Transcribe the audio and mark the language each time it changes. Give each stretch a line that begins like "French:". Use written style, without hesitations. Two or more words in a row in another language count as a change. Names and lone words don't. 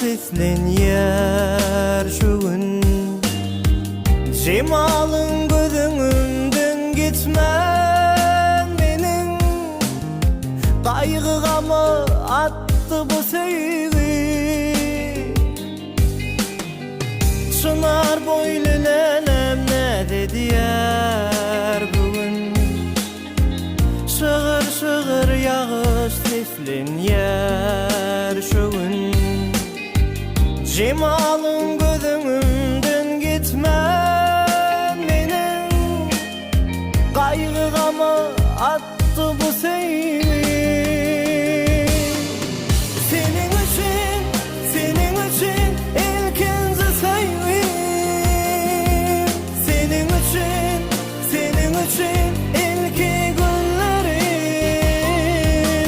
Turkmen: seslenýär şu gün. Jemalyň gözüňden gitmän meniň, gaýgygama attı bu sevgi. Çınar boylu lelem näde diýär bugün. Şığır şığır yağış seslenýär şu gün. Jemalyň gözüňden gitmän meniň, gaýgygama attı bu sevgi.
Turkish: Senin için, senin için ilkinci sevgi. Senin için, senin için ilki günlerim.